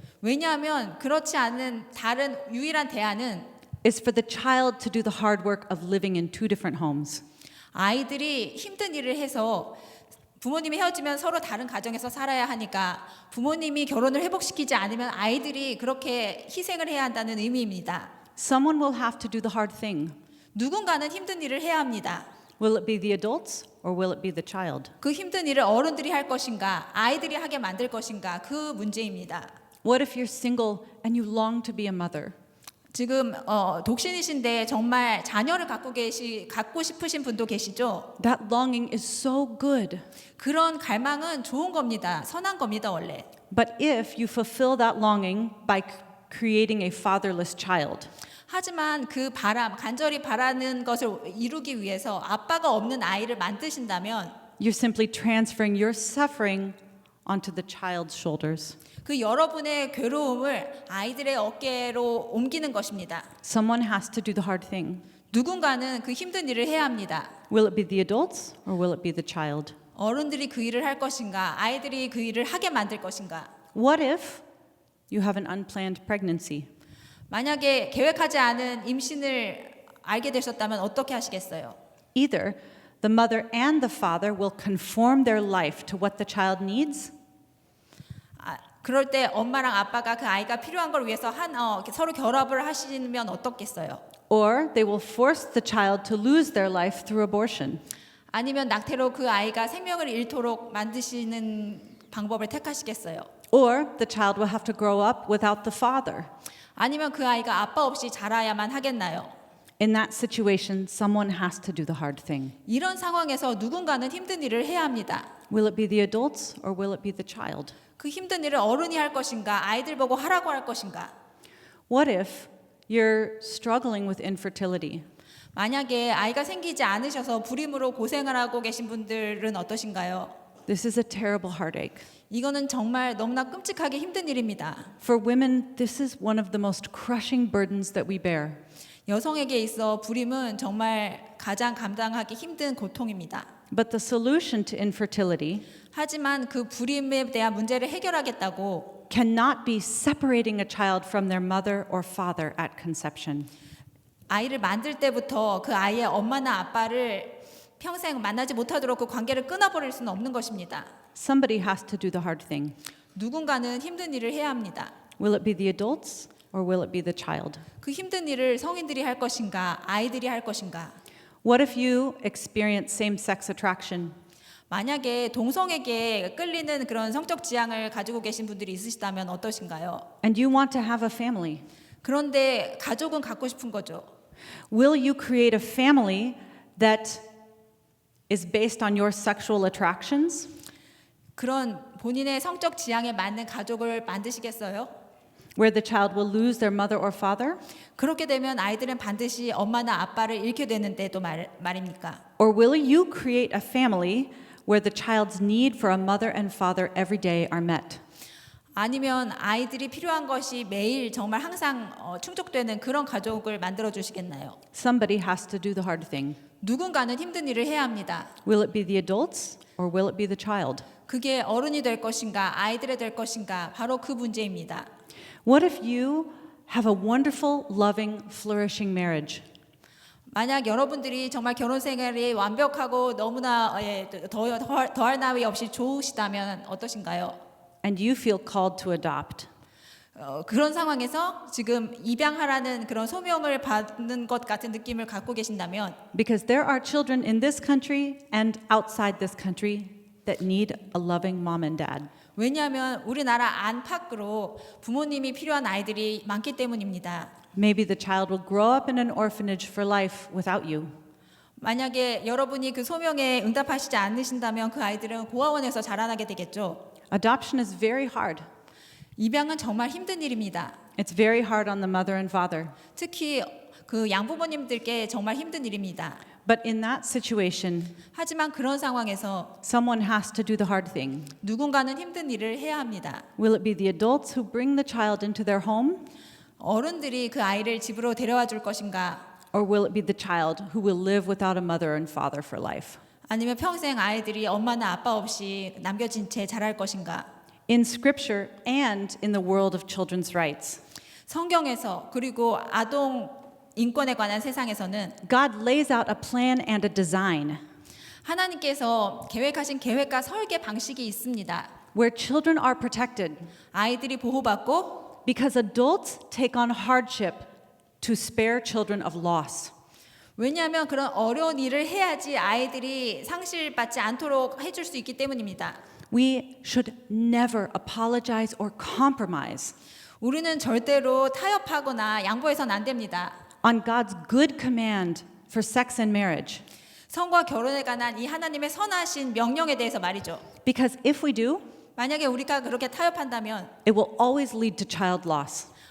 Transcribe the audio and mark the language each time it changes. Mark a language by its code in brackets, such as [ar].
[ko] 왜냐하면 그렇지 않은 다른 유일한 대안은 [en] is for the child to do the hard work of living in two different homes. [ko] 아이들이 힘든 일을 해서 부모님이 헤어지면 서로 다른 가정에서 살아야 하니까 부모님이 결혼을 회복시키지 않으면 아이들이 그렇게 희생을 해야 한다는 의미입니다. [en] Someone will have to do the hard thing. [ko] 누군가는 힘든 일을 해야 합니다. [en] Will it be the adults or will it be the child? [ko] 그 힘든 일을 어른들이 할 것인가, 아이들이 하게 만들 것인가, 그 문제입니다. [en] What if you're single and you long to be a mother? [ko] 지금 독신이신데 정말 자녀를 갖고 싶으신 분도 계시죠? [en] That longing is so good. [ko] 그런 갈망은 좋은 겁니다. 선한 겁니다, 원래. [en] But if you fulfill that longing by creating a fatherless child, [ko] 하지만 그 간절히 바라는 것을 이루기 위해서 아빠가 없는 아이를 만드신다면 [en] you're simply transferring your suffering onto the child's shoulders. [ko] 그 여러분의 괴로움을 아이들의 어깨로 옮기는 것입니다. [en] Someone has to do the hard thing. [ko] 누군가는 그 힘든 일을 해야 합니다. [en] Will it be the adults or will it be the child? [ko] 어른들이 그 일을 할 것인가, 아이들이 그 일을 하게 만들 것인가. [en] What if you have an unplanned pregnancy? [ko] 만약에 계획하지 않은 임신을 알게 되셨다면 어떻게 하시겠어요? [en] Either the mother and the father will conform their life to what the child needs, [ko] 그럴 때 엄마랑 아빠가 그 아이가 필요한 걸 위해서 서로 결합을 하시면 어떻겠어요? [en] or they will force the child to lose their life through abortion. [ko] 아니면 낙태로 그 아이가 생명을 잃도록 만드시는 방법을 택하시겠어요? [en] Or the child will have to grow up without the father. [ko] 아니면 그 아이가 아빠 없이 자라야만 하겠나요? [en] In that situation, someone has to do the hard thing. [ko] 이런 상황에서 누군가는 힘든 일을 해야 합니다. [en] Will it be the adults or will it be the child? [ko] 그 힘든 일을 어른이 할 것인가, 아이들 보고 하라고 할 것인가. [en] What if you're struggling with infertility? [ko] 만약에 아이가 생기지 않으셔서 불임으로 고생을 하고 계신 분들은 어떠신가요? [en] This is a terrible heartache. [ko] 이거는 정말 너무나 끔찍하게 힘든 일입니다. [en] For women, this is one of the most crushing burdens that we bear. [ko] 여성에게 있어 불임은 정말 가장 감당하기 힘든 고통입니다. [en] But the solution to infertility [ko] 하지만 그 불임에 대한 문제를 해결하겠다고 [en] cannot be separating a child from their mother or father at conception. [ko] 아이를 만들 때부터 그 아이의 엄마나 아빠를 평생 만나지 못하도록 그 관계를 끊어버릴 수는 없는 것입니다. [en] Somebody has to do the hard thing. [ko] 누군가는 힘든 일을 해야 합니다. [en] Will it be the adults or will it be the child? [ko] 그 힘든 일을 성인들이 할 것인가, 아이들이 할 것인가. [en] What if you experience same-sex attraction? [ko] 만약에 동성에게 끌리는 그런 성적 지향을 가지고 계신 분들이 있으시다면 어떠신가요? [en] And you want to have a family? [ko] 그런데 가족은 갖고 싶은 거죠. [en] Will you create a family that is based on your sexual attractions? [ko] 그런 본인의 성적 지향에 맞는 가족을 만드시겠어요? [en] Where the child will lose their mother or father? [ko] 그렇게 되면 아이들은 반드시 엄마나 아빠를 잃게 되는데도 말입니까? [en] Or will you create a family where the child's need for a mother and father every day are met? [ko] 아니면 아이들이 필요한 것이 매일 정말 항상 충족되는 그런 가족을 만들어 주시겠나요? [en] Somebody has to do the hard thing. [ko] 누군가는 힘든 일을 해야 합니다. [en] Will it be the adults or will it be the child? [ko] 그게 어른이 될 것인가, 아이들이 될 것인가, 바로 그 문제입니다. [en] What if you have a wonderful, loving, flourishing marriage? [ko] 만약 여러분들이 정말 결혼 생활이 완벽하고 너무나 더할 나위 없이 좋으시다면 어떠신가요? [en] And you feel called to adopt. [ko] 그런 상황에서 지금 입양하라는 그런 소명을 받는 것 같은 느낌을 갖고 계신다면 [en] Because there are children in this country and outside this country that need a loving mom and dad. [ko] 왜냐하면 우리나라 안팎으로 부모님이 필요한 아이들이 많기 때문입니다. [en] Maybe the child will grow up in an orphanage for life without you. [ko] 만약에 여러분이 그 소명에 응답하시지 않으신다면 그 아이들은 고아원에서 자라나게 되겠죠. [en] Adoption is very hard. [ko] 입양은 정말 힘든 일입니다. [en] It's very hard on the mother and father. [ko] 특히 그 양부모님들께 정말 힘든 일입니다. [en] But in that situation, [ko] 하지만 그런 상황에서 [en] someone has to do the hard thing. [ko] 누군가는 힘든 일을 해야 합니다. [en] Will it be the adults who bring the child into their home? [ko] 어른들이 그 아이를 집으로 데려와 줄 것인가? [en] Or will it be the child who will live without a mother and father for life? [ko] 아니면 평생 아이들이 엄마나 아빠 없이 남겨진 채 자랄 것인가? [en] In Scripture and in the world of children's rights, [ko] 성경에서 그리고 아동 인권에 관한 세상에서는 [en] God lays out a plan and a design [ko] 하나님께서 계획하신 계획과 설계 방식이 있습니다. [en] where children are protected [ko] 아이들이 보호받고 [en] because adults take on hardship to spare children of loss. [ko] 왜냐하면 그런 어려운 일을 해야지 아이들이 상실받지 않도록 해줄 수 있기 때문입니다. [en] We should never apologize or compromise [ko] 우리는 절대로 타협하거나 양보해서는 안 됩니다. [en] on God's good command for sex and marriage. [ko] 성과 결혼에 관한 이 하나님의 선하신 명령에 대해서 말이죠. [en] Because if we do, [ko] 만약에 우리가 그렇게 타협한다면 [en] it will always lead to child loss.